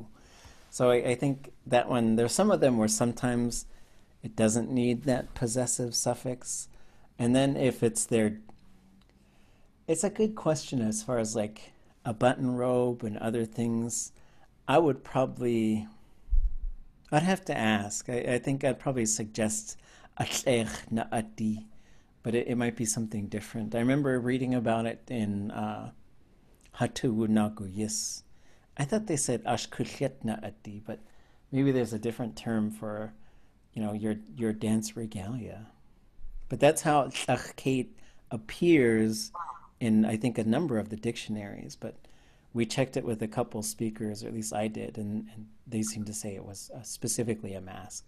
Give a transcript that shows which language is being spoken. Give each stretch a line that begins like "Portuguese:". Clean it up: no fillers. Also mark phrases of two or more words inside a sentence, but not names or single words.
English: So I think that one, there's some of them where sometimes it doesn't need that possessive suffix. And then if it's a good question as far as like a button robe and other things. I'd have to ask. I think I'd probably suggest atlech na ati, but it might be something different. I remember reading about it in Hatu Nagu Yis. I thought they said ashkuchet na ati, but maybe there's a different term for, your dance regalia. But that's how tlach appears in, I think, a number of the dictionaries. But we checked it with a couple speakers, or at least I did, and they seemed to say it was specifically a mask.